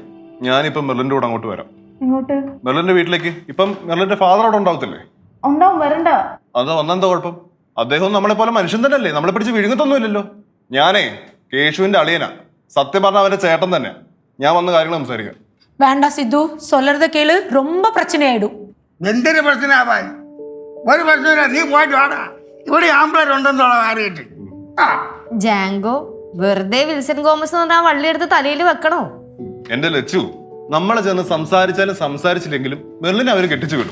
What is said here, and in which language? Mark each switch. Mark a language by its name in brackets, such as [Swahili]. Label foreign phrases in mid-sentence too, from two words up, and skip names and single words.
[Malayalam] ഞാനിപ്പം മെർലിന്റെ കൂടെ അങ്ങോട്ട് വരാം. ഇങ്ങോട്ട്? മെർലിന്റെ വീട്ടിലേക്ക്. ഇപ്പം മെർലിന്റെ ഫാദർ അവിടെ ഉണ്ടാവത്തില്ലേ? ഉണ്ടാവും, വരണ്ട. അത് വന്നെന്താ കുഴപ്പം? അദ്ദേഹം നമ്മളെ പോലെ മനുഷ്യൻ തന്നെയല്ലേ, നമ്മളെ പിടിച്ച് വിഴുങ്ങത്തൊന്നുമില്ലല്ലോ. ഞാനേ കേശുവിന്റെ അളിയനാ, സത്യം പറഞ്ഞ അവന്റെ ചേട്ടൻ തന്നെ. ഞാൻ വന്ന കാര്യങ്ങൾ സംസാരിക്കാം. [Tamil] வேண்டாம் சித்து, சொல்றத கேளு, ரொம்ப பிரச்சனை ஆயிடும். [Malayalam] എന്തൊരു പ്രശ്നമാവാൻ? ഒരു പ്രശ്നമില്ല, നീ പോയിട്ട് വാടാ. ഇവിടെ ആമ്പിളരുണ്ടെന്നുള്ള അറിയിട്ട്. ജാങ്കോ വെറുതെ വിൽസൺ ഗോമസ് എന്ന് പറഞ്ഞാൽ വള്ളി എടുത്ത് തലയിൽ വെക്കണോ? എന്റെ ലച്ചു, നമ്മളെ ചെന്ന് സംസാരിച്ചാലും സംസാരിച്ചില്ലെങ്കിലും മെർലിനെ അവര് കെട്ടിച്ചു വിടും.